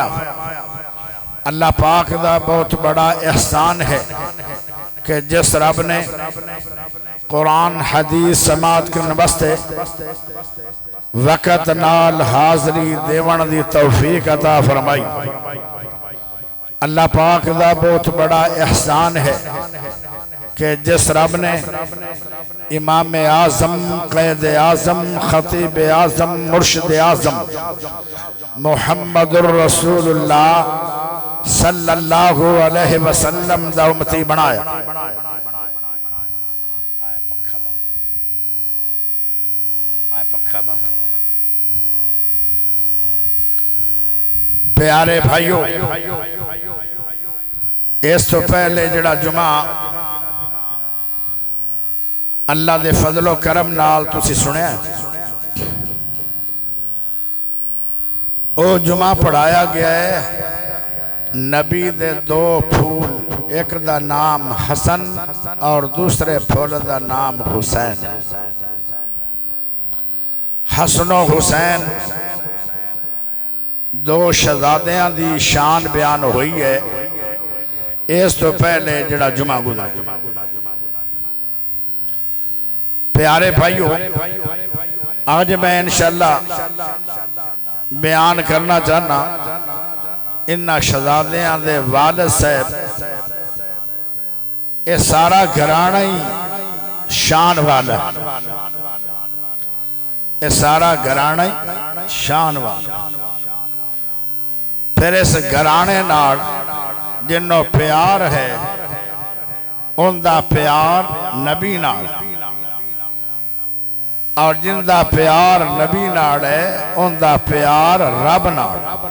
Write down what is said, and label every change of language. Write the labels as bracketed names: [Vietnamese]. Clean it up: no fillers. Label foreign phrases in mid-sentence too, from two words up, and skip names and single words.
[Punjabi] اللہ پاک دا بہت بڑا احسان ہے کہ جس رب نے قرآن حدیث سماعت کے واسطے وقت نال حاضری دیون دی توفیق عطا فرمائی. اللہ پاک دا بہت بڑا احسان ہے کہ جس رب نے امام اعظم، قائد اعظم، خطیب اعظم، مرشد اعظم [Arabic] محمد رسول الله صلى الله عليه وسلم [Punjabi] دا امتی بنایا. پیارے بھائیو، اس توں پہلے جیہڑا جمعہ اللہ دے فضل و کرم نال تسی سنیا, او جمعہ پڑھایا گیا ہے نبی دے دو پھل، اک دا ناں حسن اور دوسرے پھل دا ناں حسین. حسن و حسین دو شہزادیاں دی شان بیان ہوئی ہے. اس توں پہلے جیہڑا جمعہ گزرا. پیارے بھائیو، اج میں ان شاء اللہ بیان کرنا چاہنا اینہاں شہزادیاں دے والد صاحب، یہ سارا گھرانہ ہی شان والا، یہ سارا گھرانہ ہی شان والا. پھر اس گھرانے نال جنہوں پیار ہے انکا پیار نبی نال، اور جنہاں دا پیار نبی نال ہے انکا پیار رب نال.